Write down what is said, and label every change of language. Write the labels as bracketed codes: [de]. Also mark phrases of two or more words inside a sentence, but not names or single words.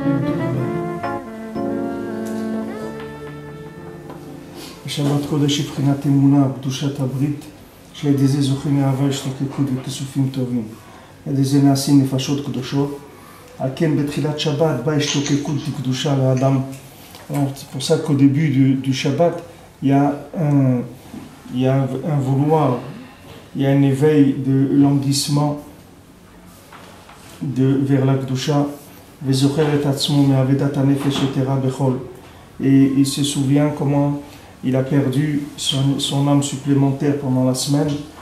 [he] שבת קודש מבחינת אמונה, קדושת הברית, שעל ידי זה זוכים לאהבה השתוקקות וכיסופים טובים. על ידי זה נעשים נפשות קדושות. על כן בתחילת שבת באה השתוקקות לקדושה לאדם. [fr] C'est pour ça qu'au début du Shabbat, il y a un vouloir, il y a un éveil de languissement vers la Kedusha. Et il se souvient comment il a perdu son âme supplémentaire pendant la semaine.